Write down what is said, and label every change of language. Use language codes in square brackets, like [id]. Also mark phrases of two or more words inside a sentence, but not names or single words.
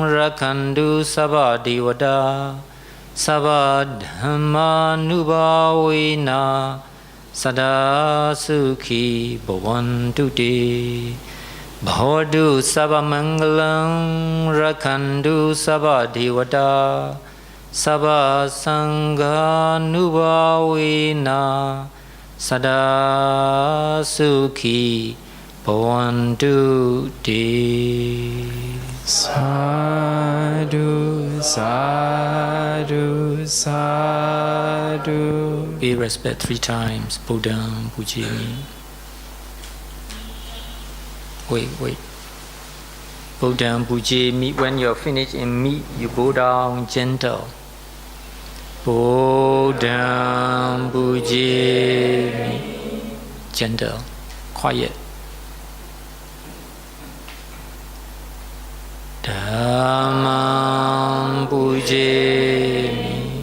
[pi] Rakhandu Sabba Devata Sabba Dhamma Nubhavena Sada Sukhi Bhavantu Te Bhavatu Sabba Mangalam Rakhantu Sabba Devata Sabba Sangha Nubhavena Sada Sukhi Bhavantu Te. Sadhu, sadhu, sadhu. [en] Pay respect 3 times. [pi] Buddham Pujami. Wait. Buddham Pujami. [en] When you're finished in meat, you go down gentle. [pi] Buddham Pujami. [en] Gentle. Quiet. [pi] Dhammam Pujami.